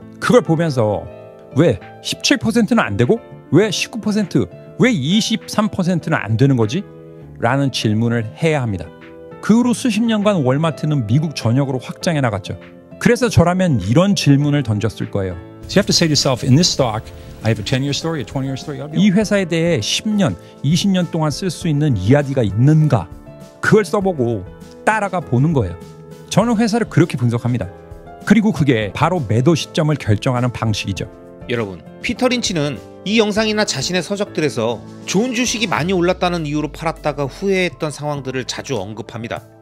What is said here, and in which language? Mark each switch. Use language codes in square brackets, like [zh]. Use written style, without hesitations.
[ko] 그걸 보면서 왜 17%는 안 되고 왜 19%, 왜 23%는 안 되는 거지? 라는 질문을 해야 합니다. 그 후로 수십 년간 월마트는 미국 전역으로 확장해 나갔죠. 그래서 저라면 이런 질문을 던졌을 거예요. [en] So you have to say to yourself, in this stock, I have a 10-year story, a 20-year story. [ko] 이 회사에 대해 10년, 20년 동안 쓸 수 있는 이야기가 있는가? 그걸 써보고 따라가 보는 거예요. 저는 회사를 그렇게 분석합니다. 그리고 그게 바로 매도 시점을 결정하는 방식이죠. 여러분, 피터 린치는 이 영상이나 자신의 서적들에서 좋은 주식이 많이 올랐다는 이유로 팔았다가 후회했던 상황들을 자주 언급합니다.